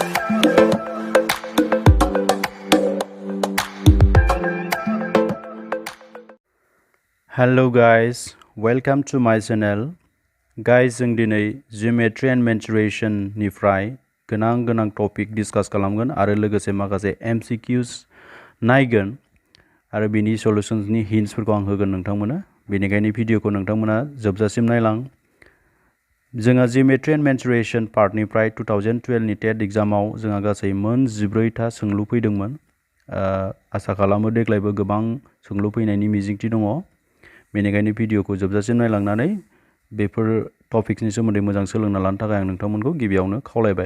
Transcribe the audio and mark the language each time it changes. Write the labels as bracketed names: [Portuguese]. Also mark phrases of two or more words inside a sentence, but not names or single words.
[English] Hello guys, welcome to my channel. Guys, [Bodo] जों दिनै [English] geometry and mensuration [Bodo] निफ्राय गोनां टपिक डिस्कास खालामगोन आरो लोगोसे माखासे MCQs नायगोन आरो बिनि सल्युशन्सनि हिन्ट्सफोरखौ आं होगोन नोंथांमोननो। बेनिखायनो भिडिअखौ नोंथांमोना जोबजासिम नायलां। जोंहा [English] geometry and mensuration [Bodo] पार्टनिफ्राय 2012 नि टेट एग्जामाव जोंहा गासै मोन 14था सोंलु फैदोंमोन। आसा खालामो देग्लायबो गोबां सोंलु फैनायनि मिजिंथि दङ। बेनिखायनो भिडिअखौ जोबजासिम नायलांनानै बेफोर टपिक्सनि सोमोन्दै मोजां सोलोंना लानो थाखाय आं नोंथांमोनखौ गिबियावनो खावलायबाय।